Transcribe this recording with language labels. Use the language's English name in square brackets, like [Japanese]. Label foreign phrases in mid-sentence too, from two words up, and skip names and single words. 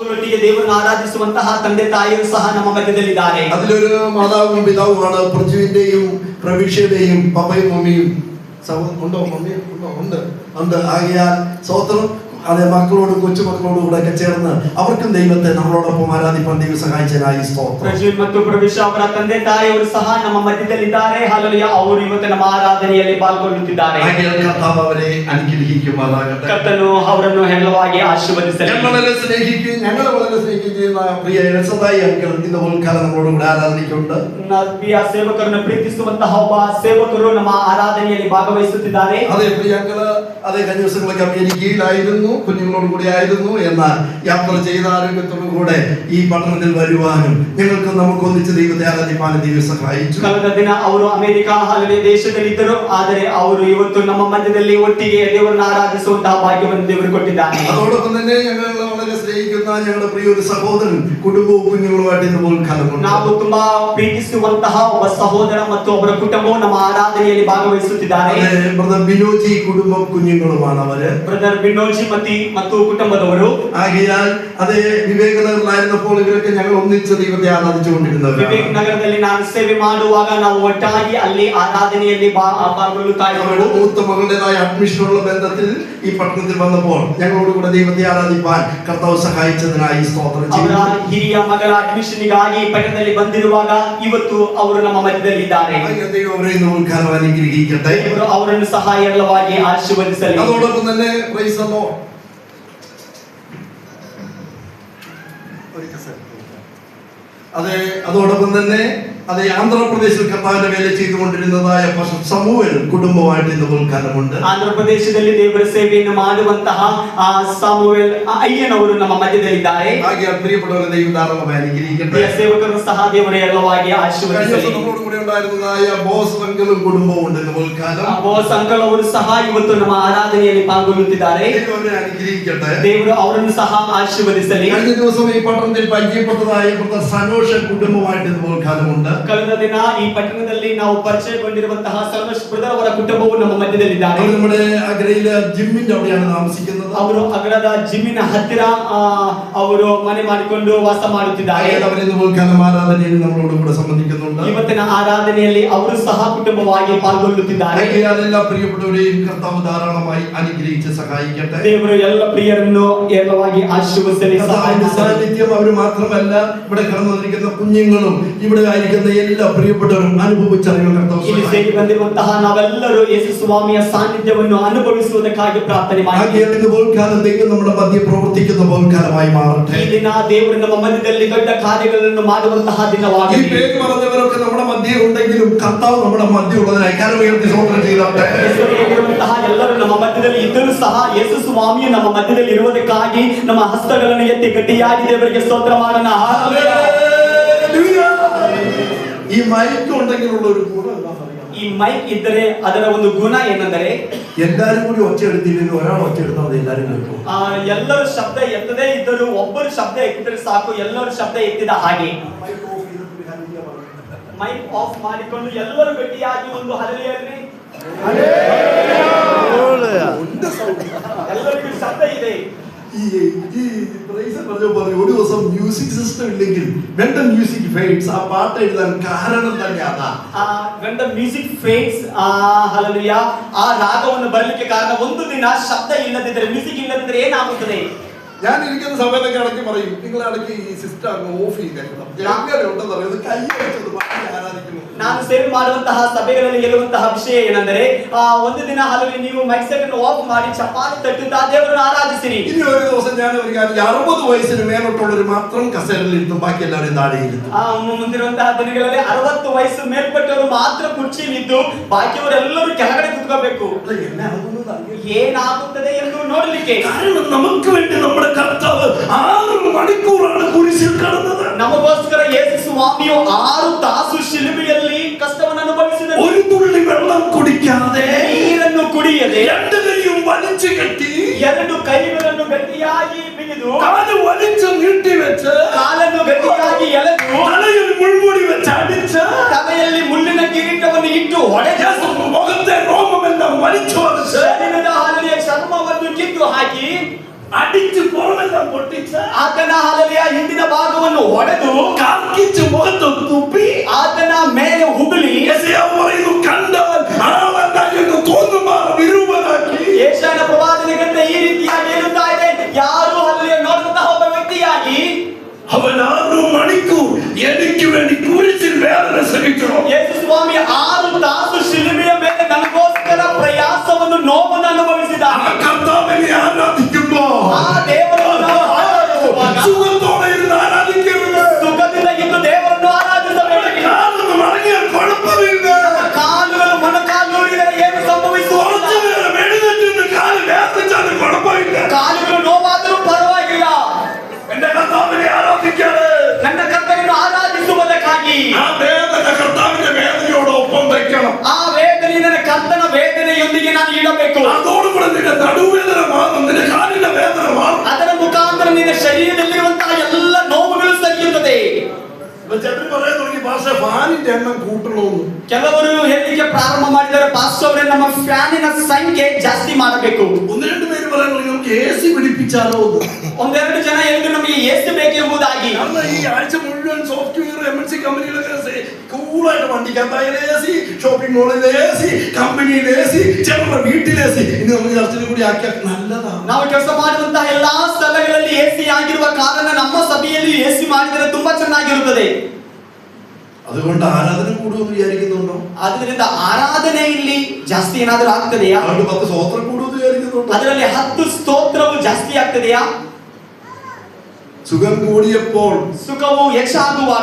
[Kannada] ಮಕ್ಕಳೊಟ್ಟಿಗೆ ದೇವರನ್ನು ಆರಾಧಿಸುವಂತಹ ತಂದೆ ತಾಯಿಯರು ಸಹ ನಮ್ಮ ಮಧ್ಯದಲ್ಲಿದ್ದಾರೆ. [Malayalam] അതിലൊരു മാതാവും പിതാവുമാണ് പ്രജുവിന്റെയും പ്രവിഷ്യയുടെയും പപ്പയും മമ്മിയും. ഉണ്ടോ? മമ്മി ഉണ്ട്. ആകയാൽ സ്വതന്ത്രം അതെ മക്കളോട് കൊച്ചുമക്കളോടും കൂടെ ഒക്കെ ചേർന്ന് അവർക്കും ദൈവത്തെ നമ്മളോടൊപ്പം ആരാധിപ്പാൻ ദൈവം സഹായിച്ചതിനായി സ്തോത്രം. [Kannada] ಪ್ರಜ್ವಲ್ ಮತ್ತು ಪ್ರವಿಶ ಅವರ ತಂದೆ ತಾಯಿಯವರು ಸಹ ನಮ್ಮ ಮಧ್ಯದಲ್ಲಿದ್ದಾರೆ. ಹಲ್ಲೆಲೂಯಾ. ಅವರು ಇವತ್ತು ನಮ್ಮ ಆರಾಧನೆಯಲ್ಲಿ ಪಾಲ್ಗೊಳ್ಳುತ್ತಿದ್ದಾರೆ. [Malayalam] കർത്താവ് അവരെ അനുഗ്രഹിക്കുമാറാകട്ടെ. [Kannada] ಕರ್ತನು ಅವರನ್ನು ಹೇರಳವಾಗಿ ಆಶೀರ್ವದಿಸಲಿ. [Malayalam] ഞങ്ങളെ വളരെ സ്നേഹിക്കുന്ന പ്രിയ രസതായി അങ്കിൾ ഇന്ന് ഉൾക്കാലം നമ്മളോട് കൂടെ ആരാധനയ്ക്കുണ്ട്. [Kannada] ಪ್ರಿಯ ಸೇವಕರನ್ನು ಪ್ರೀತಿಸುವಂತಹ ಒಬ್ಬ ಸೇವಕರು ನಮ್ಮ ಆರಾಧನೆಯಲ್ಲಿ ಭಾಗವಹಿಸುತ್ತಿದ್ದಾರೆ. [Malayalam] അതെ പ്രിയ അങ്കിള് അതേ കഴിഞ്ഞ ദിവസങ്ങളൊക്കെ അമേരിക്കയിലായിരുന്നു, കുഞ്ഞുങ്ങളോട് കൂടി ആയിരുന്നു. എന്നാൽ യാത്ര ചെയ്ത ആരോഗ്യത്തോടു കൂടെ ഈ പട്ടണത്തിൽ വരുവാനും ഞങ്ങൾക്ക് നമുക്ക് ഒന്നിച്ച് ദൈവത്തെ ആരാധിപ്പാനും ദൈവം സഹായിച്ചു. [Kannada] ಕಳೆದ ದಿನ ಅವರು ಅಮೆರಿಕ ದೇಶದಲ್ಲಿದ್ದರು, ಆದರೆ ಅವರು ಇವತ್ತು ನಮ್ಮ ಮಧ್ಯದಲ್ಲಿ ಒಟ್ಟಿಗೆ ದೇವರನ್ನು ಆರಾಧಿಸುವಂತಹ ಭಾಗ್ಯವನ್ನು ದೇವರು ಕೊಟ್ಟಿದ್ದಾರೆ. [Malayalam] അതോടൊപ്പം തന്നെ ഞങ്ങൾ വളരെ സ്നേഹിക്കുന്ന ഞങ്ങളുടെ പ്രിയ ഒരു സഹോദരൻ കുടുംബവും കുഞ്ഞുങ്ങളുമായിട്ട് ഇന്ന് ഉൾക്കാലമുണ്ട്. [Kannada] ನಾವು ತುಂಬಾ ಪ್ರೀತಿಸುವಂತಹ ಒಬ್ಬ ಸಹೋದರ ಮತ್ತು ಅವರ ಕುಟುಂಬವು ನಮ್ಮ ಆರಾಧನೆಯಲ್ಲಿ ಭಾಗವಹಿಸುತ್ತಿದ್ದಾರೆ. [Malayalam] ബ്രദർ ബിനോജി കുടുംബം കുഞ്ഞുങ്ങളുമാണ് അവര്. [Kannada] ಬ್ರದರ್ ಬಿನೋಜಿ ಮತ್ತು ಕುಟುಂಬದವರು. [Malayalam] ആകയാൽ അതേ വിവേക് നഗറിലായിരുന്നപ്പോൾ ഇവരൊക്കെ ഞങ്ങൾ ഒന്നിച്ച് ദൈവത്തെ ആരാധിച്ചുകൊണ്ടിരുന്നത്. [Kannada] ವಿವೇಕ್ ನಗರದಲ್ಲಿ ನಾನು ಸೇವೆ ಮಾಡುವಾಗ ನಾವು ಒಟ್ಟಾಗಿ ಅಲ್ಲಿ ಆರಾಧನೆಯಲ್ಲಿ ಪಾಲ್ಗೊಳ್ಳುತ್ತಾ ಇದ್ದೆವು. [Malayalam] മൂത്ത മകളുടേതായ അഡ്മിഷനുള്ള ബന്ധത്തിൽ ഈ പട്ടണത്തിൽ വന്നപ്പോൾ ഞങ്ങളോട് കൂടെ ദൈവത്തെ ആരാധിപ്പാൻ കർത്താവ് സഹായിച്ചതിനായി സ്തോത്രം ചെയ്യുന്നു. [Kannada] ಅವರ ಹಿರಿಯ ಮಗಳ ಅಡ್ಮಿಷನ್ಗಾಗಿ ಪಟ್ಟಣದಲ್ಲಿ ಬಂದಿರುವಾಗ ಇವತ್ತು ಅವರು ನಮ್ಮ ಮಧ್ಯದಲ್ಲಿದ್ದಾರೆ. [Malayalam] ദൈവം അവരെ ഇന്ന് ഉൾക്കാലം അനുഗ്രഹിക്കട്ടെ. [Kannada] ಅವರನ್ನು ಸಹ ಹೇರಳವಾಗಿ ಆಶೀರ್ವದಿಸಲಿ. [Malayalam] അതോടൊപ്പം തന്നെ [English] Praise the Lord. [Malayalam] അതെ അതോടൊപ്പം തന്നെ അതെ ആന്ധ്രാപ്രദേശിൽ കർത്താവിന്റെ വേല ചെയ്തുകൊണ്ടിരുന്നതായ സമൂഹൽ കുടുംബമായിട്ട് ഇന്ന് ഉൾക്കാലമുണ്ട്. [Kannada] ಆಂಧ್ರಪ್ರದೇಶದಲ್ಲಿ ದೇವರ ಸೇವೆಯನ್ನು ಮಾಡುವಂತಹ ಸಮುವೇಲ್ ಅಯ್ಯನವರು ನಮ್ಮ ಮಧ್ಯದಲ್ಲಿದ್ದಾರೆ. [Malayalam] ಹಾಗೆ ಪ್ರಿಯപ്പെട്ടവരെ ദൈവം ധാരാളമായി അനുഗ്രഹിക്കട്ടെ. [Kannada] ಸೇವಕರು ಸಹ ದೇವರ ಹೇರಳವಾಗಿ ಆಶೀರ್ವದಿಸಲಿ. [Malayalam] നമ്മളോട് കൂടെ ഉണ്ടായിരുന്നതായ ബോസ് അങ്കിളും കുടുംബവും ഉണ്ട് ഇന്ന് ഉൾക്കാലം. [Kannada] ಬೋಸ್ ಅಂಕಲ್ ಅವರು ಸಹ ಇವತ್ತು ನಮ್ಮ ಆರಾಧನೆಯಲ್ಲಿ ಪಾಲ್ಗೊಳ್ಳುತ್ತಿದ್ದಾರೆ. [Malayalam] ദൈവം അനുഗ്രഹിക്കട്ടെ. [Kannada] ದೇವರು ಅವರನ್ನು ಸಹ ಆಶೀರ್ವದಿಸಲಿ. [Malayalam] കഴിഞ്ഞ ദിവസം ഈ പട്ടണത്തിൽ പരിചയപ്പെട്ടതായ സനോഷ കുടുംബമായിട്ട് ഇന്ന് ഉൾക്കാലമുണ്ട്. [Kannada] ಕಳೆದ ದಿನ ಈ ಪಟ್ಟಣದಲ್ಲಿ ನಾವು ಪರಿಚಯಗೊಂಡಿರುವಂತಹ ಸರ್ವಶ್ ಬ್ರದರ್ ಅವರ ಕುಟುಂಬವು ನಮ್ಮ ಮಧ್ಯದಲ್ಲಿದ್ದಾರೆ. [Malayalam] നമ്മുടെ അഗ്രയിലെ ജിമ്മിന്റെ അവിടെയാണ് താമസിക്കുന്നത്. [Kannada] ಅವರು ಅಗ್ರದ ಜಿಮ್ಮಿನ ಹತ್ತಿರ ಅವರು ಮನೆ ಮಾಡಿಕೊಂಡು ವಾಸ ಮಾಡುತ್ತಿದ್ದಾರೆ. [Malayalam] അവരിന്ന് ഉൾക്കാലം ആരാധനയിൽ നമ്മളോട് കൂടെ സംബന്ധിക്കുന്നുണ്ട്. [Kannada] ಇವತ್ತಿನ ಆರಾಧನೆಯಲ್ಲಿ ಅವರು ಸಹ ಕುಟುಂಬವಾಗಿ ಪಾಲ್ಗೊಳ್ಳುತ್ತಿದ್ದಾರೆ. [Malayalam] എല്ലാ പ്രിയപ്പെട്ടവരെയും കർത്താവ് ധാരാളമായി അനുഗ്രഹിച്ച് സഹായിക്കട്ടെ. [Kannada] ದೇವರು ಎಲ್ಲ ಪ್ರಿಯರನ್ನು ಹೇರಳವಾಗಿ ಆಶೀರ್ವದಿಸಲಿ. [Malayalam] സാന്നിധ്യം അവർ മാത്രമല്ല, ഇവിടെ കടന്നു വന്നിരിക്കുന്ന കുഞ്ഞുങ്ങളും ഇവിടെ ആയിരിക്കുന്ന എല്ലാ പ്രിയപ്പെട്ടവരും അനുഭവിച്ചറിയുന്ന കർത്താവ് [Kannada] ಇಲ್ಲಿ ಸೇರಿ ಬಂದಿರುವಂತಹ ನಾವೆಲ್ಲರೂ ಯೇಸು ಸ್ವಾಮಿಯ ಸಾನ್ನಿಧ್ಯವನ್ನು ಅನುಭವಿಸುವುದಕ್ಕಾಗಿ ಪ್ರಾರ್ಥನೆ ಮಾಡಿ. [Malayalam] ഇന്ന് പോൽക്കാലം ദൈവം നമ്മുടെ മധ്യ പ്രവർത്തിക്കുന്ന പോൽക്കാലമായി മാറട്ടെ. [Kannada] ಈ ದಿನ ದೇವರು ನಮ್ಮ ಮಧ್ಯದಲ್ಲಿ ದೊಡ್ಡ ಕಾರ್ಯಗಳನ್ನು ಮಾಡುವಂತಹ ದಿನವಾಗಲಿ. [Malayalam] ഈ പേര് പറഞ്ഞവരൊക്കെ നമ്മുടെ മധ്യ ഉണ്ടെങ്കിലും കർത്താവ് നമ്മുടെ മധ്യ ഉള്ളതിനായി കരമുയർത്തി സ്തോത്രം ചെയ്യട്ടെ. [Kannada] ಎಲ್ಲರೂ ನಮ್ಮ ಮಧ್ಯದಲ್ಲಿ ಇದ್ದರೂ ಸಹ ಯೇಸು ಸ್ವಾಮಿಯು ನಮ್ಮ ಮಧ್ಯದಲ್ಲಿ ಇರುವುದಕ್ಕಾಗಿ ನಮ್ಮ ಹಸ್ತಗಳನ್ನು ಎತ್ತಿ ಗಟ್ಟಿಯಾಗಿ ದೇವರಿಗೆ ಸ್ತೋತ್ರ ಮಾಡೋಣ. [Malayalam] ഈ മൈക്ക് ഉണ്ടെങ്കിലുള്ള ഒരു ഗുണം എന്താ പറയുക? [Kannada] ಈ ಮೈಕ್ ಇದ್ದರೆ ಅದರ ಒಂದು ಗುಣ ಏನೆಂದರೆ [Malayalam] എല്ലാരും കൂടി ഒച്ച എടുത്തില്ലെങ്കിൽ ഒരാൾ ഒച്ച എടുത്താൽ മതി, എല്ലാരും കേൾക്കും. [Kannada] ಎಲ್ಲರೂ ಶಬ್ದ ಎತ್ತದೇ ಇದ್ದರೂ ಒಬ್ಬರು ಶಬ್ದ ಎತ್ತಿದ್ರೆ ಸಾಕು, ಎಲ್ಲರೂ ಶಬ್ದ ಎತ್ತಿದ ಹಾಗೆ. [English] mic off [Kannada] ಮಾಡಿಕೊಂಡು ಎಲ್ಲರೂ ಗಟ್ಟಿಯಾಗಿ ಒಂದು ಹಲ್ಲೆಲೂಯಾ, ಎಲ್ಲರಿಗೂ ಶಬ್ದ ಇದೆ. [Malayalam] ഒരു ദിവസം [English] music system [Malayalam] ഇല്ലെങ്കിൽ [English] when the music fades [Malayalam] ആ പാട്ട് എഴുതാൻ കാരണം തന്നെ അതാ. [English] when the music fades [Kannada] hallelujah ಆ ರಾಗವನ್ನು ಬರಲಿಕ್ಕೆ ಕಾರಣ ಒಂದು ದಿನ ಶಬ್ದ ಇಲ್ಲದಿದ್ದರೆ, ಮ್ಯೂಸಿಕ್ ಇಲ್ಲದಿದ್ದರೆ ಏನಾಗುತ್ತದೆ? [Malayalam] ഞാൻ ഇരിക്കുന്ന സമയത്തൊക്കെ ഇടയ്ക്ക് പറയും, നിങ്ങൾ ഇടയ്ക്ക് ഈ സിസ്റ്റം അങ്ങ് ഓഫ് ചെയ്തേക്കണം. അങ്ങനെ ഉണ്ടെന്ന് പറയുന്നത് കൈ വെച്ചത് ആരാധിക്കുന്നു. [Kannada] ನಾನು ಸೇವೆ ಮಾಡುವಂತಹ ಸಭೆಗಳಲ್ಲಿ ಹೇಳುವಂತಹ ವಿಷಯ ಏನೆಂದರೆ ಒಂದು ದಿನ ಹಲವು ನೀವು [English] mic set [Kannada] ಅನ್ನು ಆಫ್ ಮಾಡಿ ಚಪ್ಪಾಳೆ ತಟ್ಟುತ್ತಾ ದೇವರನ್ನು ಆರಾಧಿಸಿರಿ. [Malayalam] ഇനി ഒരു ദിവസം ഞാൻ ഒരു കാര്യം 60 വയസ്സിന് മേലോട്ടുള്ളവർ മാത്രം കസേരയിൽ ഇരുത്തും, ബാക്കി എല്ലാവരും താഴെ ഇരുത്തും. [Kannada] ಮುಂದಿರುವಂತಹ ದಿನಗಳಲ್ಲಿ 60 ವಯಸ್ಸು ಮೇಲ್ಪಟ್ಟವರು ಮಾತ್ರ ಕುರ್ಚಿಯಲ್ಲಿದ್ದು ಬಾಕಿಯವರೆಲ್ಲರೂ ಕೆಳಗಡೆ ಕುತ್ಕೋಬೇಕು. ಏನಾಗುತ್ತದೆ ಎಂದು ನೋಡಲಿಕ್ಕೆ. [Malayalam] നമുക്ക് വേണ്ടി നമ്മുടെ കർത്താവ് 6 മണിക്കൂറാണ് കുരിശിൽ കിടന്നത്. [Kannada] ನಮಗೋಸ್ಕರ ಯೇಸು ಸ್ವಾಮಿಯು 6 ತಾಸು ಶಿಲುಬೆಯಲ್ಲಿ ಕಷ್ಟವನ್ನು ಅನುಭವಿಸಿದರು. [Malayalam] ഒരു തുള്ളി വെള്ളം കുടിക്കാതെ, [Kannada] ನೀರನ್ನು ಕುಡಿಯದೆ, [Malayalam] 2 കൈയും വലിച്ചു കെട്ടി, [Kannada] 2 ಕೈಗಳನ್ನು ಗಟ್ಟಿಯಾಗಿ ಬಿಗಿದು, [Malayalam] കാല് വലിച്ചു നീട്ടി വെച്ച്, [Kannada] ಕಾಲನ್ನು ಗಟ್ಟಿಯಾಗಿ ಎಳೆದು, [Malayalam] തലയിൽ മുൾമുടി വെച്ച് അടിച്ച്, [Kannada] ತಲೆಯಲ್ಲಿ ಮುಳ್ಳಿನ ಕಿರೀಟವನ್ನು ಇಟ್ಟು ಹೊಡೆದು, [Malayalam] മുഖത്തെ രോമമെല്ലാം വലിച്ചു വലിച്ച്, [Kannada] ಶರೀರದ ಹಾಲಿನ ಚರ್ಮವನ್ನು ಕಿತ್ತು ಹಾಕಿ, [Malayalam] അടിച്ച് പുറമെല്ലാം പൊട്ടിച്ച്, [Kannada] ಆತನ ಹಾಲಿನ ಅವನನ್ನು ಹೊಡೆದು [Malayalam] കാർക്കിച്ച് മുഖത്ത് തുപ്പി [Kannada] ಆತನ ಮೇಲೆ ಉಗುಳಿ [Malayalam] യെശയ്യാവ് പറയുന്നു കണ്ടാൽ ആളല്ല എന്ന് തോന്നുമാർ വിരൂപനാക്കി. [Kannada] ಯೆಶಾಯನ ಪ್ರವಾದನೆ ಗ್ರಂಥ ಈ ರೀತಿಯಾಗಿ ಹೇಳುತ್ತಾ ಇದೆ, ಯಾರು ಅಲ್ಲಿ ನೋಡುವಂತಹ ಒಬ್ಬ ವ್ಯಕ್ತಿಯಾಗಿ [Malayalam] അവൻ 6 മണിക്കൂർ എനിക്ക് വേണ്ടി കുരിശിൽ വേദന സഹിച്ചു. [Kannada] ಯೇಸು ಸ್ವಾಮಿ 6 ತಾಸು ಶಿಲುಬೆಯ ಮೇಲೆ ನನಗೋಸ್ಕರ ಪ್ರಯಾಸವನ್ನು ನೋವನ್ನು ಅನುಭವಿಸಿದ. [Malayalam] ആ കർത്താവിനെ ആരാധിക്കുമ്പോൾ [Kannada] ಆ ದೇವರನ್ನು ನಾವು ಆರಾಧಿಸುವಾಗ [Malayalam] സുഖത്തോടെ ഇരുന്ന് ആരാധിക്കരുത്. [Kannada] ಸುಖದಿಂದ ಇದ್ದು ದೇವರನ್ನು ಆರಾಧಿಸಬೇಕು. [Malayalam] കാലൊന്നും മടങ്ങിയാൽ കുഴപ്പമില്ല. [Kannada] ಕಾಲುಗಳು ಮೊಣಕಾಲೂರಿದರೆ ಏನು ಸಂಭವಿಸುವುದಿಲ್ಲ. [Malayalam] കുറച്ചു നേരം എഴുന്നേറ്റ് കാല് വേദനിച്ചാലും കുഴപ്പമില്ല. [Kannada] ಕಾಲುಗಳು ನೋವಾದರೂ ಪರವಾಗಿಲ್ಲ. [Malayalam] എന്റെ കർത്താവിനെ ആരാധിക്കാതെ [Kannada] ನನ್ನ ಕರ್ತನನ್ನು ಆರಾಧಿಸುವುದಕ್ಕಾಗಿ [Malayalam] ആ വേദന കർത്താവിന്റെ വേദനയോടൊപ്പം വെക്കണം. [Kannada] ಆ ವೇದನೆ ನನ್ನ ಕರ್ತನ ವೇದನೆಯೊಂದಿಗೆ ನಾನು ಇಡಬೇಕು. [Malayalam] അതോടുകൂടെ നിന്റെ നടുവേദന മാറും, നിന്റെ കാലിന്റെ വേദന മാറും. [Kannada] ಅದರ ಮುಖಾಂತರ ನಿನ್ನ ಶರೀರದಲ್ಲಿರುವಂತಹ ಎಲ್ಲ ನೋವುಗಳು ಸರಿಯುತ್ತದೆ. [Malayalam] ചിലർ പറയാൻ തുടങ്ങി ഭാഷ ഫാനിന്റെ എണ്ണം കൂട്ടണമെന്ന്. [Kannada] ಕೆಲವರು ಹೇಳಲಿಕ್ಕೆ ಪ್ರಾರಂಭ ಮಾಡಿದರೆ ಪಾಸ್ಟರ್ ಅವರೇ ನಮ್ಮ ಫ್ಯಾನಿನ ಸಂಖ್ಯೆ ಜಾಸ್ತಿ ಮಾಡಬೇಕು. [Malayalam] 1-2 പേര് പറയാൻ തുടങ്ങി നമുക്ക് AC പിടിപ്പിച്ചാലോ എന്ന്. [Kannada] ಒಂದೆರಡು ಜನ ಹೇಳಿದ್ರು ನಮಗೆ ಎಷ್ಟು ಬೇಕೆಂಬುದಾಗಿ. [Malayalam] കാരണം ഈ ആഴ്ച മുഴുവൻ [English] software MNC [Malayalam] കമ്പനികളൊക്കെ കൂളായിട്ട് വണ്ടിക്കകത്ത് AC, ഷോപ്പിംഗ് മോളിൽ AC, കമ്പനിയിൽ AC, ചിലരുടെ വീട്ടിൽ AC. ഇനി നമുക്ക് ചർച്ചയിൽ കൂടി ആക്കിയാൽ നല്ലതാണ്. [Kannada] ನಾವು ಕೆಲಸ ಮಾಡುವಂತಹ ಎಲ್ಲಾ ಸ್ಥಳಗಳಲ್ಲಿ ಎಸಿ ಆಗಿರುವ ಕಾರಣ ನಮ್ಮ ಸಭೆಯಲ್ಲಿ ಎಸಿ ಮಾಡಿದರೆ ತುಂಬಾ ಚೆನ್ನಾಗಿರುತ್ತದೆ. [Malayalam] അതുകൊണ്ട് ആരാധന കൂടുമെന്ന് വിചാരിക്കുന്നുണ്ടോ? [Kannada] ಅದರಿಂದ ಆರಾಧನೆ ಇಲ್ಲಿ ಜಾಸ್ತಿ ಏನಾದರೂ ಆಗ್ತದೆಯಾ? [Malayalam] അതുകൊണ്ട് 10 സ്തോത്രം കൂടുമെന്ന് വിചാരിക്കുന്നുണ്ടോ? [Kannada] ಅದರಲ್ಲಿ 10 ಸ್ತೋತ್ರವು ಜಾಸ್ತಿ ಆಗ್ತದೆಯಾ? [Malayalam] സുഖം കൂടിയപ്പോൾ [Kannada] ಸುಖವು ಹೆಚ್ಚಾಗುವಾಗ